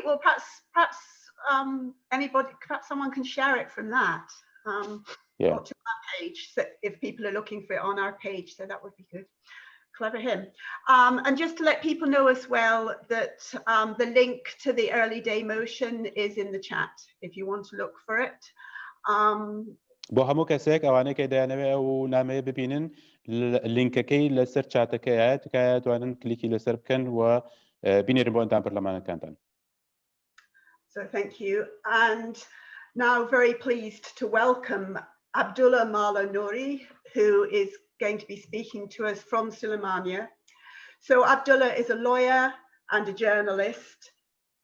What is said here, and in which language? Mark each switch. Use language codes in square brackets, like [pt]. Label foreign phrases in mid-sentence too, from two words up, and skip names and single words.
[en] Well, perhaps perhaps someone can share it from that. Yeah. To our page, so if people are looking for it on our page, so that would be good. Clever him. And just to let people know as well that the link to the early day motion is in the chat if you want to look for it. [ckb] بۆ هەموو کەسێک ئەوانەی کە دەیانەوێت ئەو نامەیە ببینن لینکەکەی لەسەر چاتەکەیە تکایە توانن کلیکی لەسەر بکەن و بینێرن بۆ ئەندام پەرلەمانەکانتان. [en] So thank you. And now very pleased to welcome Abdulla Mala Nuri, who is going to be speaking to us from Sulaymaniyah. So Abdulla is a lawyer and a journalist.